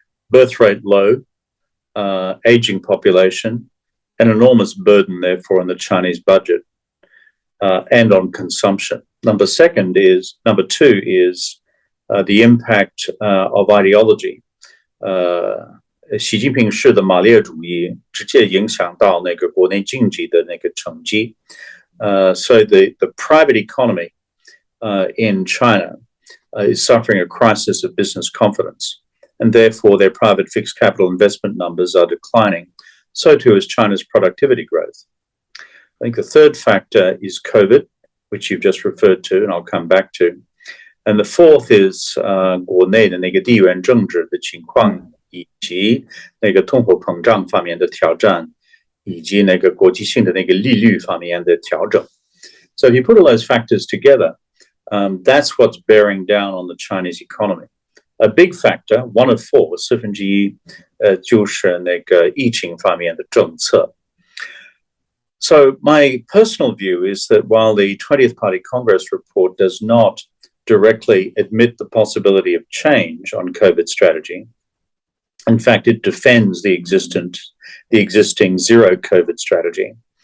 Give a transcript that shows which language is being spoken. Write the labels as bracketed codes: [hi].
[en] Birth rate low, aging population, an enormous burden, therefore, on the Chinese budget and on consumption. Number two is the impact of ideology. [zh] 习近平式的马列主义直接影响到那个国内经济的那个成绩。 [en] So the private economy in China is suffering a crisis of business confidence, and therefore their private fixed capital investment numbers are declining. So too is China's productivity growth. I think the third factor is COVID, which you've just referred to, and I'll come back to. And the fourth is [zh] 国内的那个地缘政治的情况，以及那个通货膨胀方面的挑战，以及那个国际性的那个利率方面的调整。 [en] So if you put all those factors together, that's what's bearing down on the Chinese economy. A big factor, one of four, 1/4, [zh] 就是那个疫情方面的政策。 [en] So my personal view is that while the 20th Party Congress report does not directly admit the possibility of change on COVID strategy, in fact, it defends the existing zero COVID strategy.